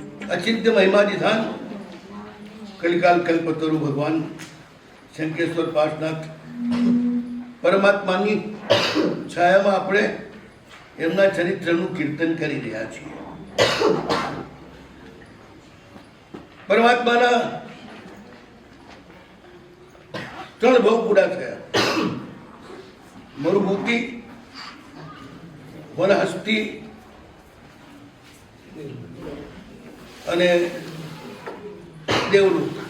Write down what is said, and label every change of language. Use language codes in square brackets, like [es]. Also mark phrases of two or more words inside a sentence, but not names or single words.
[sa] अचिंत्य महिमाधिधान कलिकाल कल्पतरु [gu] भगवान शंकेश्वर पार्शनाथ परमात्माની છાયામાં આપણે એમના ચરિત્રનું કીર્તન કરી રહ્યા છીએ. પરમાત્માના 3 ભાવ પૂરા થયા: મરુભૂતિ, વનહસ્તી અને દેવલોક.